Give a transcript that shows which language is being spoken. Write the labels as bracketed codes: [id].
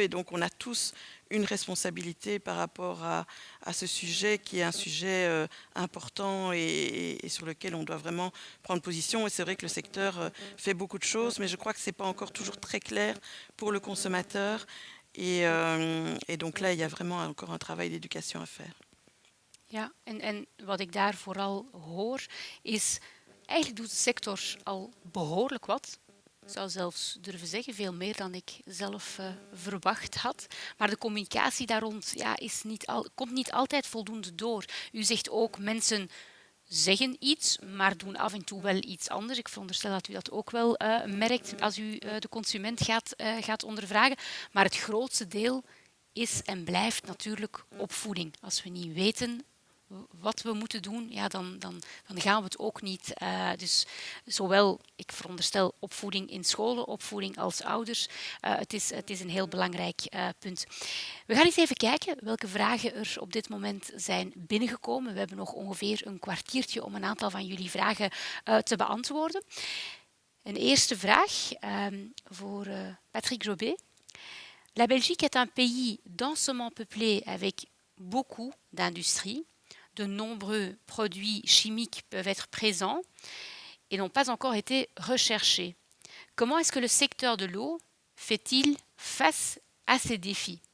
[fr] Et donc, on a tous une responsabilité par rapport à ce sujet qui est un sujet important et sur lequel on doit vraiment prendre position. Et c'est vrai que le secteur fait beaucoup de choses, mais je crois que ce n'est pas encore toujours très clair pour le consommateur. Et donc là, il y a vraiment encore un travail d'éducation à faire. [nl] Ja, en wat ik daar vooral hoor is... Eigenlijk doet de sector al behoorlijk wat. Ik zou zelfs durven zeggen, veel meer dan ik zelf verwacht had. Maar de communicatie daar rond komt niet altijd voldoende door. U zegt ook, mensen zeggen iets, maar doen af en toe wel iets anders. Ik veronderstel dat u dat ook wel merkt als u de consument gaat ondervragen. Maar het grootste deel is en blijft natuurlijk opvoeding. Als we niet weten wat we moeten doen, ja, dan gaan we het ook niet. Dus zowel, ik veronderstel, opvoeding in scholen, opvoeding als ouders. Het is een heel belangrijk punt. We gaan eens even kijken welke vragen er op dit moment zijn binnengekomen. We hebben nog ongeveer een kwartiertje om een aantal van jullie vragen te beantwoorden. Een eerste vraag voor Patrick Jobé. [fr] La Belgique est un pays densément peuplé avec beaucoup d'industries. De nombreux produits chimiques peuvent être présents et n'ont pas encore été recherchés. Comment est-ce que le secteur de l'eau fait-il face à ces défis?